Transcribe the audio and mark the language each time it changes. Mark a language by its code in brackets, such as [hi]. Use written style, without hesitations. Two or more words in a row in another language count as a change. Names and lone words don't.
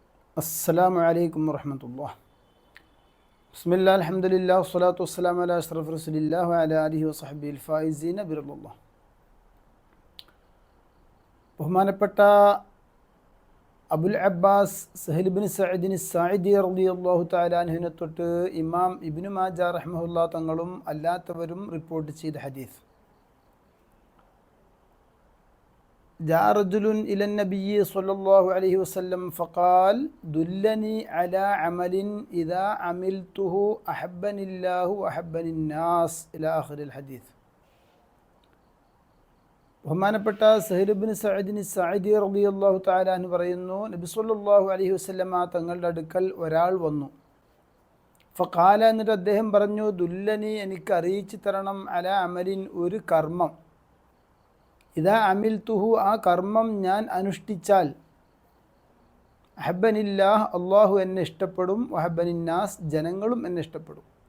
[ar] السلام عليكم ورحمة الله. بسم الله الحمد لله والصلاة والسلام على أشرف رسول الله وعلى آله وصحبه الفائزين برضا الله. [ml] ബഹുമാനപ്പെട്ട അബുൽ അബ്ബാസ് സഹൽ ഇബ്നു സഅദിൻ സാഇദി [ar] رضي الله تعالى عنه [ml] തൊട്ട് ഇമാം ഇബ്നു മാജ റഹ്മഹുല്ലാ തങ്ങളും അല്ലാത്തവരും റിപ്പോർട്ട് ചെയ്ത ഹദീസ്. [ar] جاء رجل إلى النبي صلى الله عليه وسلم فقال دلني على عمل إذا عملته أحبني الله وأحبني الناس إلى آخر الحديث. [ml] ബഹുമാനപ്പെട്ട സഹൽ ഇബ്നു സഅദിൻ സാഇദി [ar] رضي الله تعالى عنه [ml] പറയുന്നു, നബി [ar] صلى الله عليه وسلم [ml] തങ്ങളുടെ അടുക്കൽ ഒരാൾ വന്നു. ഫഖാല, എന്നിട്ട് അദ്ദേഹം പറഞ്ഞു, ദുല്ലനി, എനിക്ക് അറിയിച്ചു തരണം, [ar] على عمل, [ml] ഒരു കർമ്മം, [ar] إذا عملته, [ml] ആ കർമ്മം ഞാൻ അനുഷ്ഠിച്ചാൽ, അഹബ്ബനില്ലാഹ്, അള്ളാഹു എന്നെ ഇഷ്ടപ്പെടും, വഹബ്ബനിന്നാസ്, ജനങ്ങളും എന്നെ ഇഷ്ടപ്പെടും.